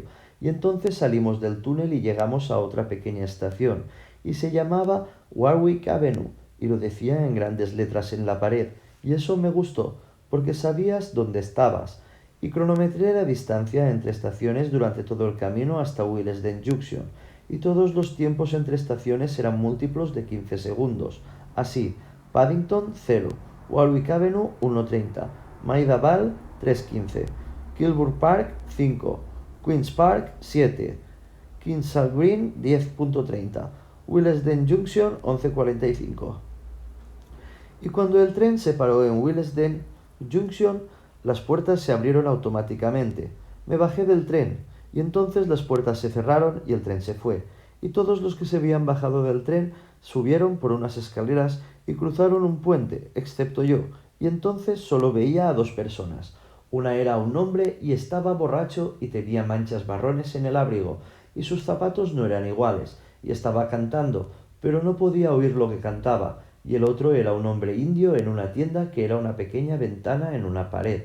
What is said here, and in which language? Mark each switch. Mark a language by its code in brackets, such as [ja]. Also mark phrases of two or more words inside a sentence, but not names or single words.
[es] Y entonces salimos del túnel y llegamos a otra pequeña estación y se llamaba Warwick Avenue y lo decía en grandes letras en la pared y eso me gustó porque sabías dónde estabas. Y cronometré la distancia entre estaciones durante todo el camino hasta Willesden Junction y todos los tiempos entre estaciones eran múltiplos de 15 segundos. Así: Paddington 0, Warwick Avenue 1:30, Maida Vale 3:15, Kilburn Park 5, Queen's Park 7, Kensal Green 10:30, Willesden Junction 11:45. Y cuando el tren se paró en Willesden Junction, las puertas se abrieron automáticamente. Me bajé del tren y entonces las puertas se cerraron y el tren se fue, y todos los que se habían bajado del tren subieron por unas escaleras y cruzaron un puente, excepto yo, y entonces solo veía a 2 personas, Una era un hombre y estaba borracho y tenía manchas marrones en el abrigo, y sus zapatos no eran iguales, y estaba cantando, pero no podía oír lo que cantaba, y el otro era un hombre indio en una tienda que era una pequeña ventana en una pared.